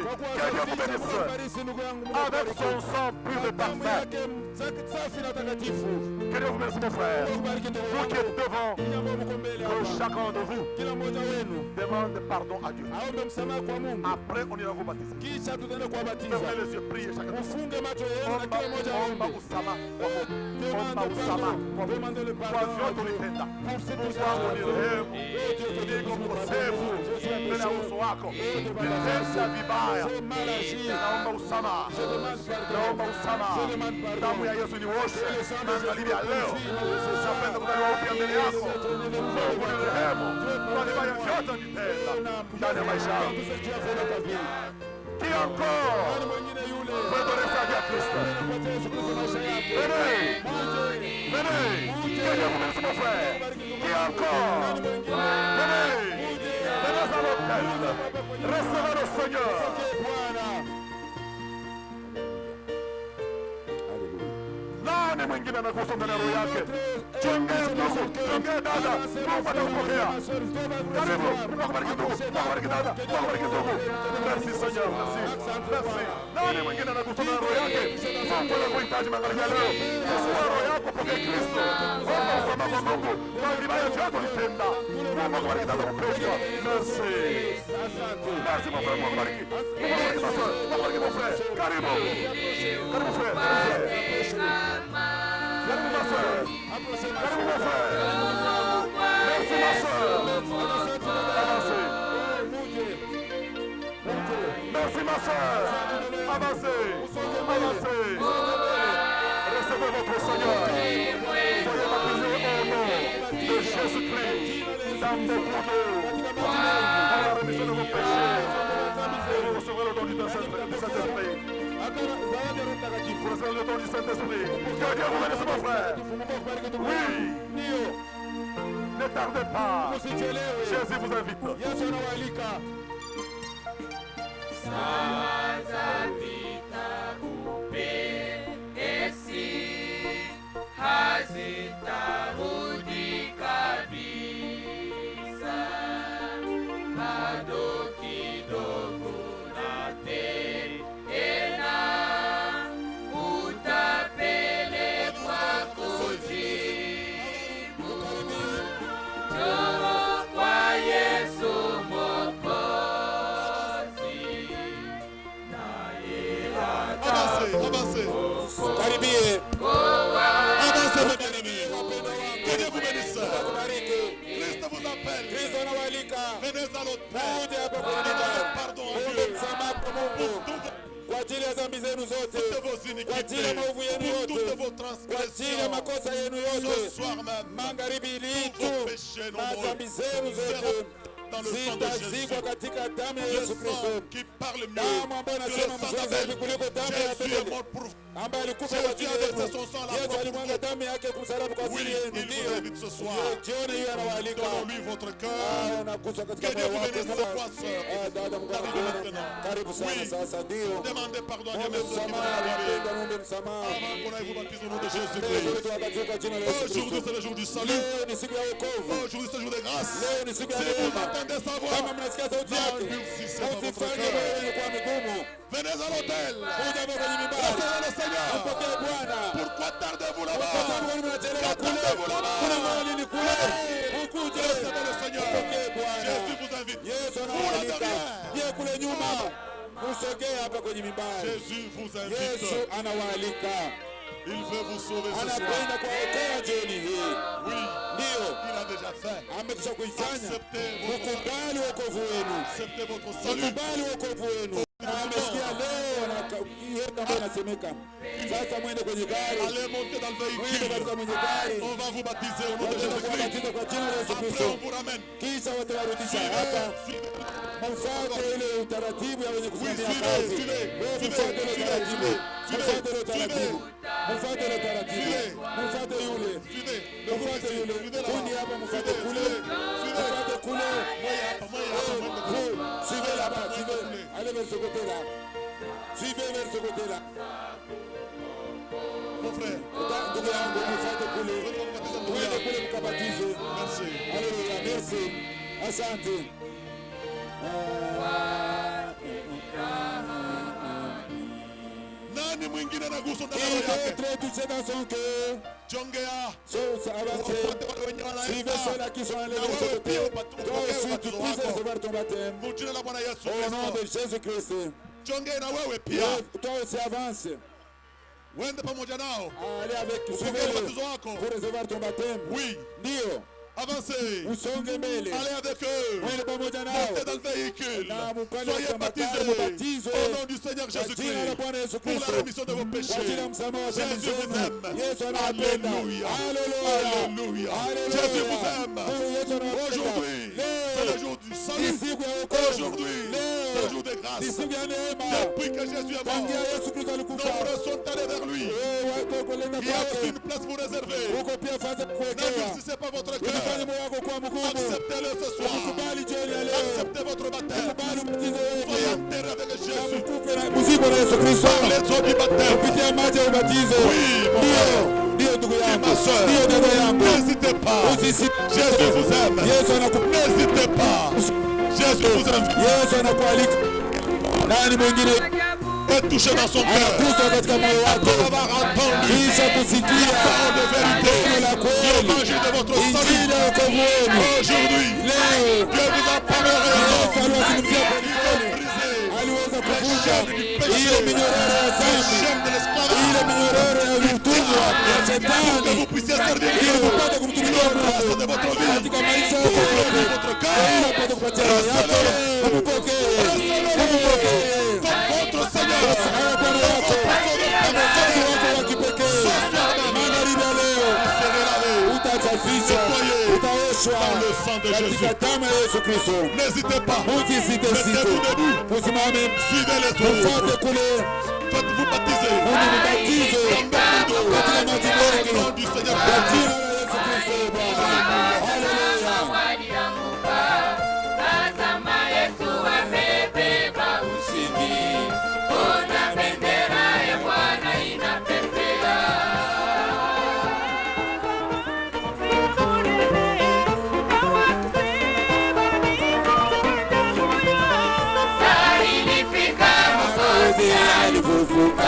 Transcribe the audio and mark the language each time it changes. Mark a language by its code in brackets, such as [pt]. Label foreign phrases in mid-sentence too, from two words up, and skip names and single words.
[fr] Que Dieu vous bénisse avec son sang pur et parfait. Que Dieu vous bénisse mon frère. Vous qui êtes devant, que chacun de vous demande pardon à Dieu. Après on ira vous baptiser. Fermez les yeux, priez chacun de vous. [sw] Omba usama, omba usama, kwa vyote ulitenda. Mungu wangu ni rehemu, niko mkosefu mbele ya uso wako, nilitenda vibaya, naomba usamaha, naomba usamaha. Damu ya Yesu nioshe magharibi ya leo. Napenda kuzaliwa upya mbele yako. Mungu ni rehemu kwa vibaya vyote nilitenda ndani ya maisha yangu. [fr] Qui encore veut donner sa vie à Christ? Venez, venez, que Dieu vous bénisse mon frère. Qui encore? Venez, venez à l'autel. Recevez le Seigneur. [sw] Nani mwingine anagusa ndani ya roho yake? Chongea ndugu, chongea dada, Mungu atakupokea. Karibu, Mungu akubariki ndugu, Mungu akubariki dada, Mungu akubariki ndugu. [fr] Merci Seigneur, merci, merci. [sw] Nani mwingine anagusa ndani ya roho yake? Mungu anakuhitaji magharibi ya leo. Fungua roho yako Kupokea Kristo. Omba msamaha kwa Mungu. Kwa vibaya vyote ulitenda. Mungu akubariki sana mpendwa. [fr] Merci. Merci mon frère, [sw] Mungu akubariki. Mungu akubariki [fr] ma soeur. [sw] Mungu akubariki [fr] mon frère. [sw] Karibu. Karibu frère. Karibu [fr] ma soeur. Karibu mon frère. Merci ma soeur. Avancez. Merci ma soeur. Avancez. Avancez. Recevez votre Seigneur. Soyez baptisés au nom de Jésus-Christ. Dans beaucoup d'eau. Pour la rémission de vos péchés. Et vous recevrez le don du Saint-Esprit. Vous recevrez le don du Saint-Esprit. Que Dieu vous bénisse mon frère. Oui. Ne tardez pas. Jésus vous invite. [sw] Hazitarudi kabisa, bado kidogo na tena utapelekwa kuzimu. Njoo kwa Yesu Mwokozi, naye atakuokoa. Karibie. [fr] Avancez mes bien-aimés. Que Dieu vous bénisse. Christ vous appelle. Venez à l'autel. Pardon à Dieu. [sw] Kwa ajili ya dhambi zenu zote, kwa ajili ya maovu yenu yote, kwa ajili ya makosa yenu yote, magharibi ilitu na dhambi zenu zote zitazikwa katika damu ya Yesu Kristo, damu ambayo inasema mzuri zaidi kuliko damu ya Abeli, ambaye alikufa kwa ajili yetu. Yesu alimwaga damu yake kumsalaba kwa ajili yenu. Ndio jioni hiyo anawaalika nakuja katika moyo wako. Dada mkaribu, karibu sana sasa. Ndio ombe msamaha, wapenda ombe msamaha. [fr] Aujourd'hui c'est le jour du salut. [sw] Leo ni siku ya wokovu. [fr] Aujourd'hui c'est le jour de grâce. [sw] Leo ni siku ya neema. Kama mnasikia sauti yake, usifanye moyo kwa migumu. [fr] Venez à l'autel. [sw] Kuja hapa kwenye mimbari. [fr] Recevez le Seigneur. [sw] Mpokee Bwana. [fr] Pourquoi tardez-vous là-bas? [sw] Kwa sababu mnachelewa kule. Kuna mahali ni kule. Ukuje. [fr] Recevez le Seigneur. [sw] Mpokee Bwana. [fr] Jésus vous invite. [sw] Yesu anawaalika. Yeye kule nyuma. Usogee hapa kwenye mimbari. [fr] Jésus vous invite. [sw] Yesu anawaalika. [fr] Il veut vous sauver ce soir. [sw] Anapenda kuwaokoa jioni hii. [fr] Oui. [sw] Ndio. [fr] Il a déjà fait. [sw] Amekwisha kuifanya. [fr] Acceptez [sw] Ukubali wokovu wenu. [fr] Acceptez votre salut. [sw] Ukubali wokovu wenu. Amesikia leo na hiyo ambayo inasemeka. Sasa mwende kwenye gari. [fr] Allez monter dans le [sw] Mwende [fr] véhicule. [sw] katika mwenye gari. [fr] On va vous baptiser au nom de Jésus-Christ. [sw] Wabatiza kwa jina la Yesu [fr] Après [sw] Kristo. [fr] on vous ramène. [sw] Kisha watawarudisha hapa. Mfuate ile utaratibu ya wenye kusimamia kazi. Wewe mfuate ile utaratibu. Mfuate ile utaratibu. Mfuate ile utaratibu. Mfuate yule. Mfuate yule. Kundi hapa mfuate kule. Mfuate kule. [fr] Suivez là-bas, suivez. Allez vers ce côté-là. Suivez vers ce côté-là. Mon frère. [sw] Ndugu yangu mfuate kule. Mwende kule mkabatize. [fr] Merci. [sw] Haleluya, merci. Asante. Nani mwingine anagusa ndani [fr] Il [sw] yake? [fr] est très touché dans son cœur. [sw] Jongea. [fr] Suivez ceux-là qui sont allés vers ce côté. Toi aussi, tu puisses recevoir ton baptême. [sw] Mujina la Bwana Yesu [fr] Au nom de [sw] Kristo. [fr] Jésus-Christ. [sw] Jongea na wewe pia. [fr] Toi aussi, avance. [sw] Wende pamoja nao. [fr] Allez avec, [sw] Upokee [fr] suivez-le [sw] ubatizo wako. [fr] pour recevoir ton baptême. Oui. [sw] Ndio. [fr] Avancez. [sw] Usonge mbele. [fr] Allez avec eux. [sw] Mwende pamoja nao. [fr] Montez dans le véhicule. [sw] Na mpande [fr] Soyez [sw] kwa [fr] baptisés [sw] mubatizo. [fr] au nom du Seigneur [sw] Kwa jina la [fr] Jésus-Christ [sw] Bwana Yesu [fr] pour la [sw] Kristo. [fr] rémission de vos [sw] Kwa ajili ya [fr] péchés. [sw] msamaha wa dhambi [fr] Jésus vous [sw] zenu. [fr] aime. [sw] Yesu anawapenda. [fr] Alléluia. Alléluia. Alléluia. Alléluia. Jésus vous aime. [sw] Yesu anawapenda. [fr] Aujourd'hui, c'est le jour du [sw] Ni [fr] salut. [sw] siku ya wokovu. [fr] Aujourd'hui, [sw] Leo [fr] c'est le jour de [sw] ni [fr] grâce. [sw] siku ya neema. [fr] Depuis que Jésus est [sw] Tangia [fr] mort, [sw] Yesu Kristo alikufa. [fr] nombreux sont allés vers lui. [sw] Watu wakolenda [fr] Il y a aussi [sw] kwake. [fr] une place pour réserver. [sw] Huko pia fadha kuwekea. [fr] N'endurcissez pas votre [sw] Usifanye [fr] cœur. [sw] moyo wako kuwa mgumu. [fr] Acceptez-le ce soir. [sw] Ukubali jioni ya leo. [fr] Acceptez votre baptême. [sw] Ukubali ubatizo [fr] Soyez [sw] wenu. [fr] enterrés avec [sw] Na [fr] Jésus. [sw] mkufe na muziko na Yesu Kristo. [fr] Les eaux du baptême. [sw] Kupitia maji ya ubatizo. [fr] Oui, mon frère. [sw] Ndio ndugu yangu. [fr] ma soeur. [sw] Ndio dada yangu. [fr] N'hésitez pas. [sw] Usisite. [fr] Jésus vous aime. [sw] Yesu anakupenda. [fr] N'hésitez pas. Jésus vous aime. [sw] Yesu anakualika. Nani mwingine? [fr] être touché dans son cœur. Après avoir entendu la parole de vérité, l'évangile de votre salut. Aujourd'hui, Dieu vous a parlé [sw] aliweza kuvunja ile minyororo ya dhambi, ile minyororo ya utumwa ya shetani, ili mpate kumtumikia Mungu katika maisha yote, ili apate kupatia yako. Mpokee [fr] votre Seigneur, [sw] Bwana wako, mwokozi wako wa kipekee. Magharibi ya leo utasafishwa, utaoshwa katika damu ya Yesu Kristo. [fr] n'hésitez pas, Mettez-vous debout, usimame, suivez les autres, [sw] mfuate kule, [fr] faites-vous baptiser [sw] unibatize katika maji mengi [fr] au nom du Seigneur. [sw] kwa jina la Yesu Kristo. Bwana, haleluya. Walianguka, tazama Yesu amebeba ushindi. Ona bendera ya Bwana inapepea. Saa ilifika Mwokozi alifufuka.